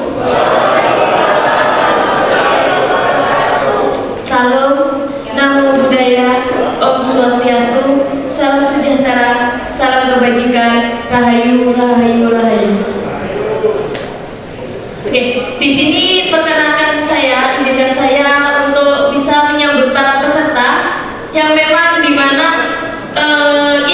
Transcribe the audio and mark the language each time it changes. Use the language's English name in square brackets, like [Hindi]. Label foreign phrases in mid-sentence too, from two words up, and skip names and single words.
[Indonesian] Salam, [Pali] namo buddhaya, [Sanskrit] Om Swastiastu, [Indonesian] salam sejahtera, salam kebajikan, rahayu, rahayu, rahayu. Oke, di sini perkenalkan izinkan saya untuk bisa menyambut para peserta yang memang dimana